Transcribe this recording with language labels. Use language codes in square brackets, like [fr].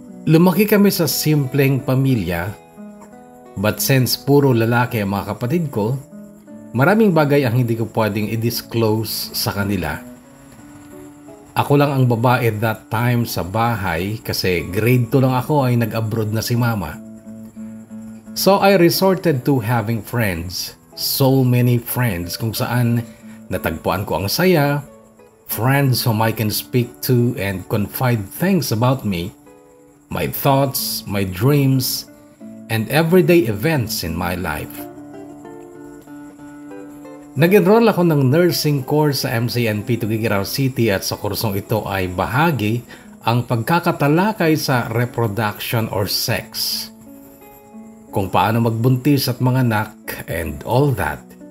[tl] Lumaki kami sa simpleng pamilya, [en] but since [tl] puro lalaki ang mga kapatid ko, maraming bagay ang hindi ko pwedeng i-disclose sa kanila. Ako lang ang babae [en] that time [tl] sa bahay kasi grade 2 lang ako ay nag-abroad na si mama. [en] So I resorted to having friends, so many friends [tl] kung saan natagpuan ko ang saya, [en] friends whom I can speak to and confide things about me, my thoughts, my dreams, and everyday events in my life. [tl] Nag-enroll ako ng nursing course sa MCNP Tuguegarao City at sa kursong ito ay bahagi ang pagkakatalakay sa reproduction or sex. Kung paano magbuntis at manganak [en] and all that.